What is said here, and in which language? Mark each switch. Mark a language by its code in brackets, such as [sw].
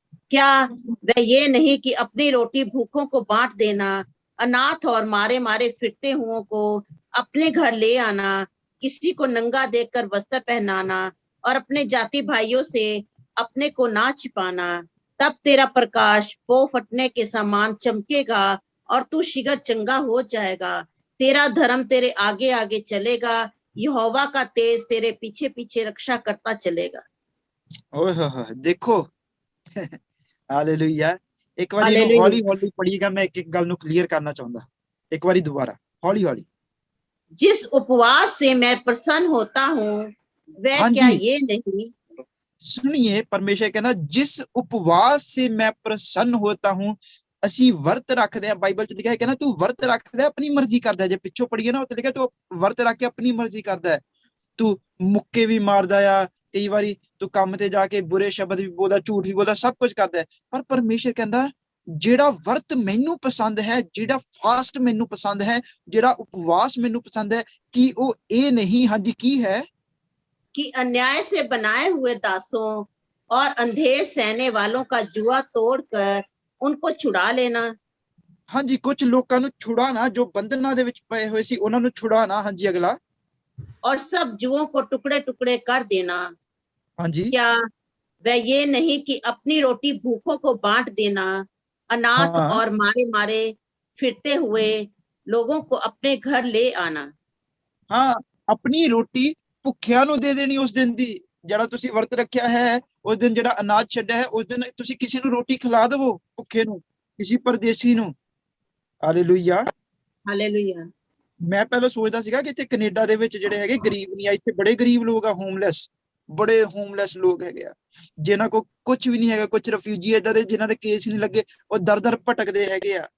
[hi] क्या वह ये नहीं कि अपनी रोटी भूखों को बांट देना, अनाथ और मारे मारे फिरते हुओं को अपने घर ले आना, किसी को नंगा देखकर वस्त्र पहनाना और अपने जाति भाइयों से अपने को ना छिपाना। तब तेरा प्रकाश पो फटने के समान चमकेगा और तू शीघ्र चंगा हो जाएगा। तेरा धर्म तेरे आगे आगे चलेगा, यहोवा का तेज तेरे पीछे पीछे रक्षा करता चलेगा। ओए हो देखो। हालेलुया। एक बार [pa] ਇਹਨੂੰ ਹੌਲੀ ਹੌਲੀ ਪੜੀਏਗਾ, ਮੈਂ ਇੱਕ ਗੱਲ ਨੂੰ ਕਲੀਅਰ ਕਰਨਾ ਚਾਹੁੰਦਾ। ਇੱਕ ਵਾਰੀ ਦੁਬਾਰਾ ਹੌਲੀ ਹੌਲੀ। [hi] जिस उपवास से मैं प्रसन्न होता हूँ वह क्या ये नहीं। सुनिए, परमेश्वर कहना जिस उपवास से मैं प्रसन्न होता हूँ। [pa] ਅਸੀਂ ਵਰਤ ਰੱਖਦੇ ਆ, ਬਾਈਬਲ ਚ ਲਿਖਿਆ ਹੈ ਕਹਿੰਦਾ ਤੂੰ ਵਰਤ ਰੱਖਦਾ ਆਪਣੀ ਮਰਜ਼ੀ ਕਰਦਾ। ਜੇ ਪਿੱਛੋਂ ਪੜੀਏ ਨਾ, ਉੱਥੇ ਲਿਖਿਆ ਤੂੰ ਵਰਤ ਰੱਖ ਕੇ ਆਪਣੀ ਮਰਜ਼ੀ ਕਰਦਾ ਹੈ। ਤੂੰ ਮੁੱਕੇ ਵੀ ਮਾਰਦਾ ਆ, ਕਈ ਵਾਰੀ ਤੂੰ ਕੰਮ ਤੇ ਜਾ ਕੇ ਬੁਰੇ ਸ਼ਬਦ ਵੀ ਬੋਲਦਾ, ਝੂਠ ਵੀ ਬੋਲਦਾ, ਸਭ ਕੁਝ ਕਰਦਾ ਹੈ। ਪਰ ਪਰਮੇਸ਼ਰ ਕਹਿੰਦਾ ਜਿਹੜਾ ਵਰਤ ਮੈਨੂੰ ਪਸੰਦ ਹੈ, ਜਿਹੜਾ ਫਾਸਟ ਮੈਨੂੰ ਪਸੰਦ ਹੈ, ਜਿਹੜਾ ਉਪਵਾਸ ਮੈਨੂੰ ਪਸੰਦ ਹੈ, ਕਿ ਉਹ ਇਹ ਨਹੀਂ, ਹਾਂਜੀ ਕੀ ਹੈ, [hi] कि अन्याय से बनाए हुए दासों और अंधेर सहने वालों का जुआ तोड़कर उनको छुड़ा लेना। [pa] ਹਾਂਜੀ ਕੁਝ ਲੋਕਾਂ ਨੂੰ ਛੁਡਾਣਾ, ਜੋ ਬੰਧਨਾਂ ਦੇ ਵਿੱਚ ਪਏ ਹੋਏ ਸੀ ਉਹਨਾਂ ਨੂੰ ਛੁਡਾਣਾ। ਹਾਂਜੀ ਅਗਲਾ। [hi] और सब जुओं को टुकड़े टुकड़े कर देना। [pa] ਹਾਂਜੀ [hi] क्या वह ये नहीं कि अपनी रोटी भूखों को बांट देना, अनाथ [pa] ਹਾਂ [hi] और मारे मारे फिरते हुए लोगों को अपने घर ले आना। [pa] ਹਾਂ ਆਪਣੀ ਰੋਟੀ ਭੁੱਖਿਆਂ ਨੂੰ ਦੇ ਦੇਣੀ ਉਸ ਦਿਨ ਦੀ। ਜਿਹੜਾ ਤੁਸੀਂ ਵਰਤ ਰੱਖਿਆ ਹੈ ਉਸ ਦਿਨ, ਜਿਹੜਾ ਅਨਾਜ ਛੱਡਿਆ ਹੈ ਉਸ ਦਿਨ ਤੁਸੀਂ ਕਿਸੇ ਨੂੰ ਰੋਟੀ ਖਿਲਾ ਦੇਵੋ, ਭੁੱਖੇ ਨੂੰ, ਕਿਸੇ ਪਰਦੇਸੀ ਨੂੰ। ਹਾਲੇਲੂਇਆ। [hi] हालेलुया। [pa] ਮੈਂ ਪਹਿਲਾਂ ਸੋਚਦਾ ਸੀਗਾ ਕਿ ਇੱਥੇ ਕੈਨੇਡਾ ਦੇ ਵਿੱਚ ਜਿਹੜੇ ਹੈਗੇ ਗਰੀਬ ਨਹੀਂ ਆ, ਇੱਥੇ ਬੜੇ ਗਰੀਬ ਲੋਕ ਆ, ਹੋਮਲੈਸ, ਬੜੇ ਹੋਮਲੈਸ ਲੋਕ ਹੈਗੇ ਆ, ਜਿਨ੍ਹਾਂ ਕੋਲ ਕੁਝ ਵੀ ਨਹੀਂ ਹੈਗਾ, ਕੁਝ ਰਿਫਿਊਜੀ ਏਦਾਂ ਦੇ ਜਿਨ੍ਹਾਂ ਦੇ ਕੇਸ ਨਹੀਂ ਲੱਗੇ, ਉਹ ਦਰ ਦਰ ਭਟਕਦੇ ਹੈਗੇ ਆ।